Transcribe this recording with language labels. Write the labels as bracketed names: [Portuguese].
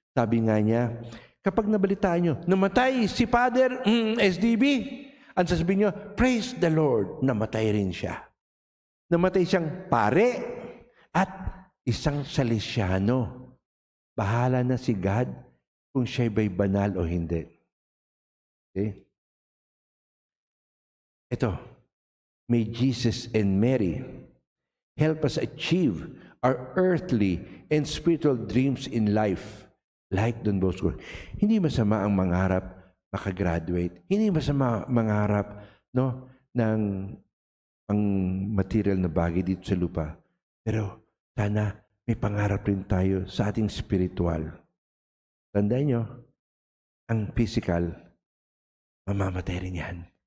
[Filipino] Sabi nga niya, kapag nabalitaan nyo, namatay si Father SDB, ang sasabihin nyo, [English] praise the Lord, [Filipino] namatay rin siya. Namatay siyang pare at isang Salesiano. Bahala na si God kung siya'y ba'y banal o hindi. Okay? Ito, may [English] Jesus and Mary help us achieve our earthly and spiritual dreams in life. [Filipino] Like Don Bosco. Hindi masama ang mangarap makagraduate. Hindi masama mangarap no, ng ang material na bagay dito sa lupa. Pero sana may pangarap rin tayo sa ating spiritual. Tandaan nyo, ang physical, mamamatay rin yan.